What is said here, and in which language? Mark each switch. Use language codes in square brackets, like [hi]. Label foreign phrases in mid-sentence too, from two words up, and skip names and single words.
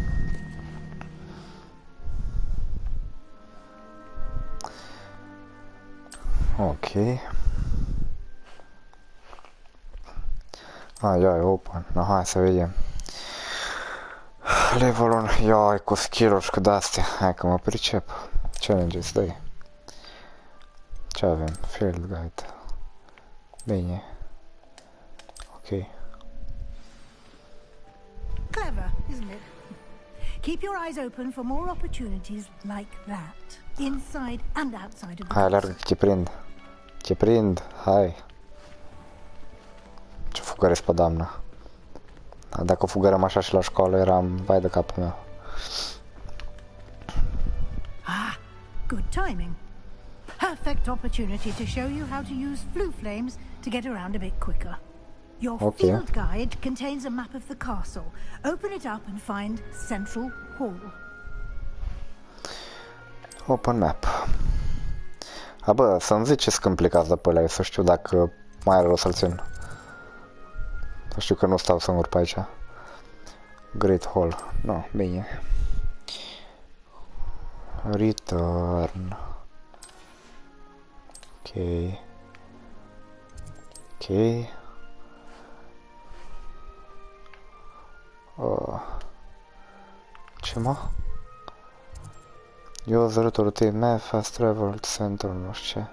[ro] Ok. Ia, e open. No, hai să vedem. Levelul, ia, cu skill-uri și cu de-astea. Hai că mă pricep. Challenges, dă-i. Ce avem? [en] Field guide. [ro] Bine. Ok. [en] Clever, isn't it? Keep your eyes open for more opportunities like that, inside and outside of the [ro] Hai, alergă că te prind. Te prind, hai. Ce fugăresc pe doamna. Dacă fugărăm așa și la școală, eram vai de capul meu. [en] Ah, good timing. Perfect opportunity to show you how to use flue flames to get around a bit quicker. Your field guide contains a map of the castle. Open it up and find Central Hall. Open map. A, [ro] bă, să-mi ziceți când plecați de pe ăla, să știu dacă mai are rost să-l țin. Să știu că nu stau singur pe aici. [en] Great Hall. No, [ro] bine. Return. Ok. Ok. Ce mă? [en] User to rotate map, fast travel, center, [ro] nu știu ce.